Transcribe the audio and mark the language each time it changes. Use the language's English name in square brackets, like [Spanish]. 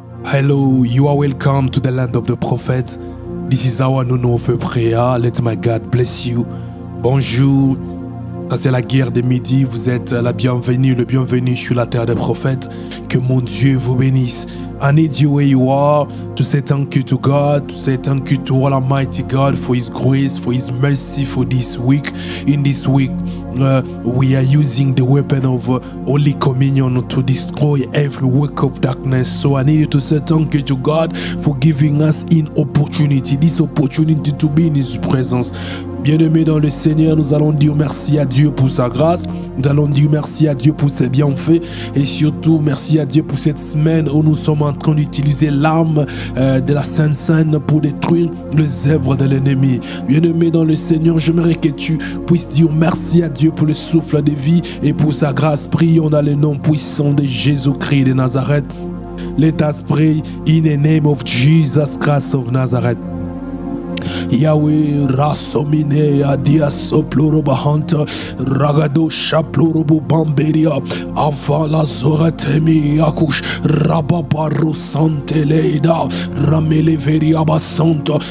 [English] Hello, you are welcome to the land of the prophet. This is our nono of prayer. Let my God bless you. Bonjour. [French] Ça c'est la guerre de midi. Vous êtes la bienvenue, le bienvenu sur la terre des prophètes. Que mon Dieu vous bénisse. [English] I need you where you are to say thank you to God, to say thank you to all Almighty God for His grace, for His mercy for this week. In this week, we are using the weapon of Holy Communion to destroy every work of darkness. So I need you to say thank you to God for giving us this opportunity to be in His presence. [French] Bien-aimés dans le Seigneur, nous allons dire merci à Dieu pour sa grâce. Nous allons dire merci à Dieu pour ses bienfaits. Et surtout, merci à Dieu pour cette semaine où nous sommes en train d'utiliser l'arme de la Sainte Seine pour détruire les œuvres de l'ennemi. Bien-aimés dans le Seigneur, j'aimerais que tu puisses dire merci à Dieu pour le souffle de vie et pour sa grâce. Prions dans le nom puissant de Jésus-Christ de Nazareth. [English] Let us pray in the name of Jesus Christ of Nazareth. Yahweh rasomine adia soploroba hanta ragado shaplorobo bamberia avala zoratemi akush rababaro santeleida ramele veria basanta.